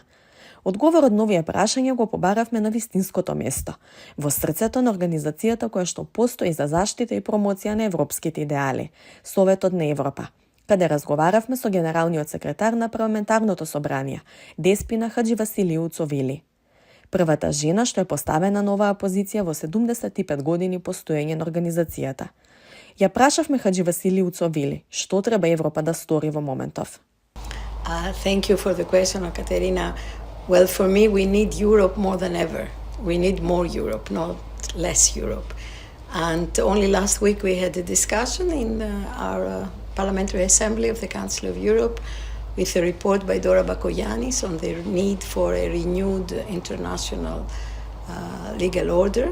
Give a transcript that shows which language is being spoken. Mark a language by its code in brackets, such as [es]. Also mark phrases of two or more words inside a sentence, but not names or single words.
[mk] Одговорот на овие прашања го побаравме на вистинското место, во срцето на организацијата која што постои за заштита и промоција на европските идеали, Советот на Европа, каде разговаравме со генералниот секретар на Парламентарното собрание, Деспина Хадживасилију Цовили. Првата жена што е поставена на оваа позиција во 75 години постоење на организацијата. Ја прашавме Хадживасилију Цовили што треба Европа да стори во моментов. [en] Thank you for the question, Katerina. Well, for me, we need Europe more than ever. We need more Europe, not less Europe. And only last week we had a discussion in our Parliamentary Assembly of the Council of Europe with a report by Dora Bakoyannis on the need for a renewed international legal order.